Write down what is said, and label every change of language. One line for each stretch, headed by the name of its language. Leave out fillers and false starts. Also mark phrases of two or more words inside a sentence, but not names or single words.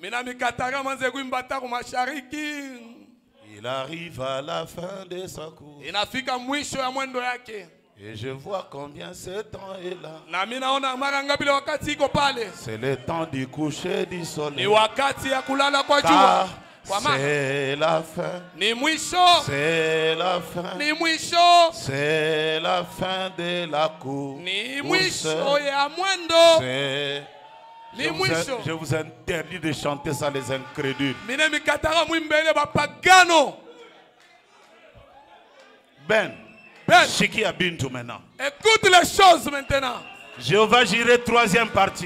French: Il arrive à la fin de sa course. Et je vois combien ce temps est là. C'est le temps du coucher du soleil. Car C'est la fin.
Swahili: Ni mwisho.
French: C'est la fin.
Swahili: Ni mwisho.
French: C'est la fin de la course.
Swahili: Ni mwisho ya mwendo.
French: C'est... Je vous interdis de chanter ça, les incrédules. Ben.
Swahili: Shiki Abintu
French: maintenant. Écoute les choses maintenant. Jéhovah Jireh, troisième partie.